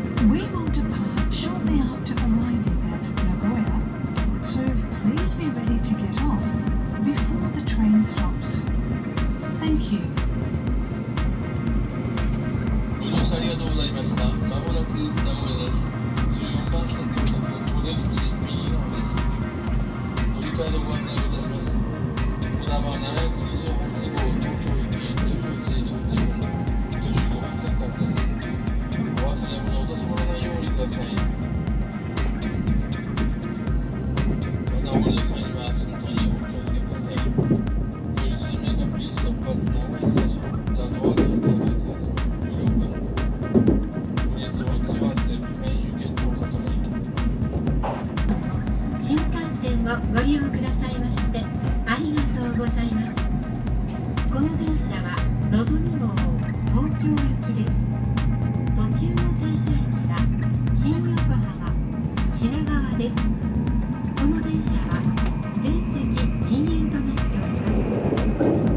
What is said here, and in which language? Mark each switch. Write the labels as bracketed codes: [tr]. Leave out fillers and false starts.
[en] We will depart shortly after arriving at Nagoya, so please be ready to get off before the train stops. Thank you. [ja] ご乗車ありがとうございました。まもなく名古屋です。14番線到着、お出口右側です。乗り換えのご案内をいたします。こだま728号東京行き14時28分、15番線からです。お忘れ物を落とし物ないようにください。またお降りの際には足元にお気をつけください。 [en] Please make a brief stop at Nagoya station. The doors on the right side will be open. Please watch your step when you get to the train. [ja] 新幹線をご利用くださいましてありがとうございます。この電車はのぞみ号東京行きです。途中の停車駅は新横浜、品川です。この電車は全席禁煙となっております。